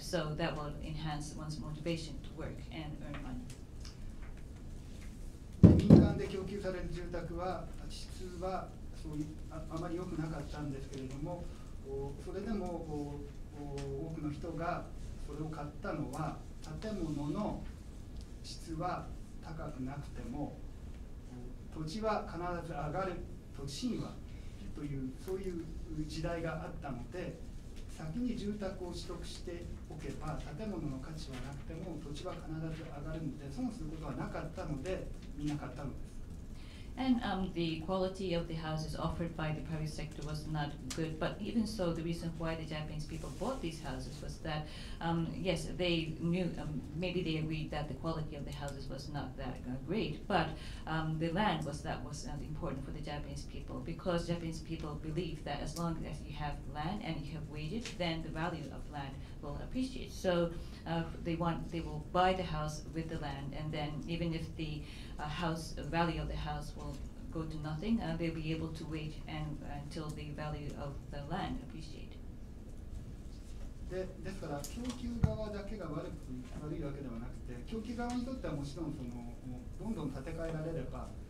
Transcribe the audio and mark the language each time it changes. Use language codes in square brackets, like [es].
[en] So that will enhance one's motivation to work and earn money. [ja] 民間で供給される住宅は質はそういうあまり良くなかったんですけれども、それでも多くの人がそれを買ったのは、建物の質は高くなくても土地は必ず上がる、土地神話というそういう時代があったので、先に住宅を取得しておけば建物の価値はなくても土地は必ず上がるので、損することはなかったのでみんな買ったのです。 [en] And the quality of the houses offered by the private sector was not good. But even so, the reason why the Japanese people bought these houses was that, yes, they knew, maybe they agreed that the quality of the houses was not that great, but the land was important for the Japanese people, because Japanese people believe that as long as you have land and you have wages, then the value of land will appreciate. So they will buy the house with the land, and then even if the value of the house will go to nothing, they'll be able to wait until the value of the land appreciate. [ja] ですから供給側だけが悪いわけではなくて、供給側にとってはもちろんどんどん建て替えられれば